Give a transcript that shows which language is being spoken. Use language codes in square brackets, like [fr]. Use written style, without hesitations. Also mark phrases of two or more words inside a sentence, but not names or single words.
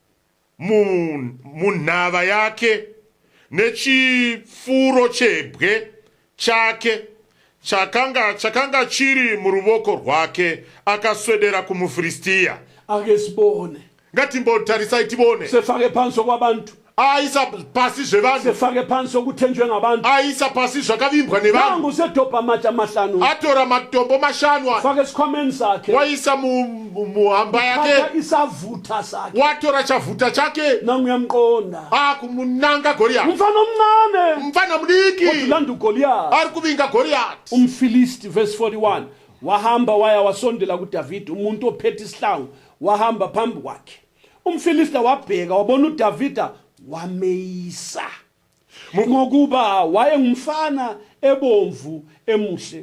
[sn] munhava yake nechifuro chebwe chake chakanga chiri muruoko rwake akaswedera kumuFiristia. [nd] Akesibone [sn] ngatimbotarisai tibone [nd] sefake phansi kwabantu [sn] aisa pasi zvevanhu [nd] sefake phansi okuthenjwe ngabantu [sn] aisa pasi zvakavimbwa nevanhu [nd] nangu sedobha amatshe amahlanu [sn] atora matombo 5 [nd] fake esikhwameni sakhe [sn] waisa muhamba yake [nd] isavutha sakhe [sn] watora chavutha chake [nd] nangu uyamqonda [sn] akumunanga Goliath [nd] umfana omncane [sn] mfana mdiki [nd] kodulanda uGoliath [sn] ari kuvinga Goliath. [nd] Umfilisti verse 41 wahamba waya wasondela kuDavid umuntu ophethe isihlangu wahamba phambi kwakhe umfilisti wabheka wabona uDavida wameyisa ngokuba wayengumfana ebomvu emuhle.